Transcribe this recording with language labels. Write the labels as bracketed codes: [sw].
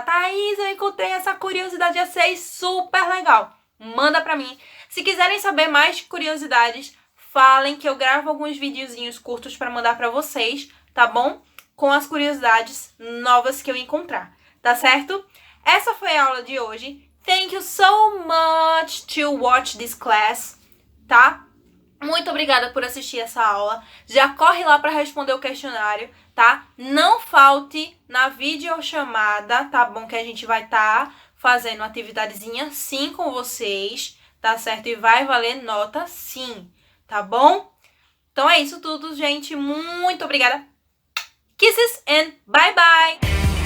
[pt] Thaís, eu encontrei essa curiosidade, achei super legal. Manda pra mim. Se quiserem saber mais curiosidades, falem que eu gravo alguns videozinhos curtos pra mandar pra vocês, tá bom? Com as curiosidades novas que eu encontrar, tá certo? Essa foi a aula de hoje. [en] Thank you so much to watch this class, tá? [pt] Muito obrigada por assistir essa aula. Já corre lá para responder o questionário, tá? Não falte na videochamada, tá bom? Que a gente vai estar fazendo uma atividadezinha sim com vocês, tá certo? E vai valer nota sim, tá bom? Então é isso tudo, gente. Muito obrigada. [en] Kisses and bye bye!